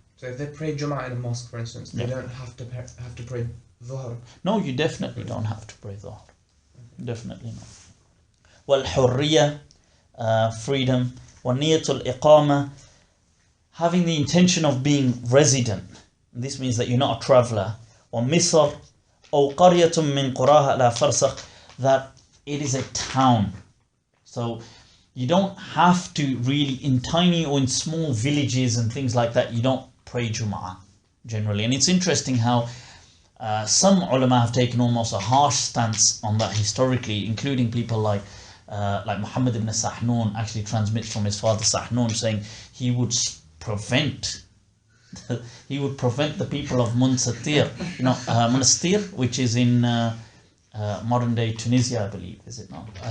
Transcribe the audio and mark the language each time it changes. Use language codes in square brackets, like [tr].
[en] so if they pray Jum'ah in a mosque, for instance, they don't have to pray Dhuhr? No, you definitely don't have to pray Dhuhr. Definitely not. Well, hurriya, freedom, [ar] وَنِيَّةُ الْإِقَامَةِ, [en] having the intention of being resident. This means that you're not a traveller. [ar] وَمِصْرَ أو قرية من قراها لا فرسخ, [en] that it is a town. So you don't have to really, in tiny or in small villages and things like that, you don't pray Jum'ah generally. And it's interesting how some ulama have taken almost a harsh stance on that historically, including people like Muhammad ibn Sahnun actually transmits from his father Sahnun, saying he would prevent the people of Monastir, Monastir, which is in modern day Tunisia, I believe, is it not?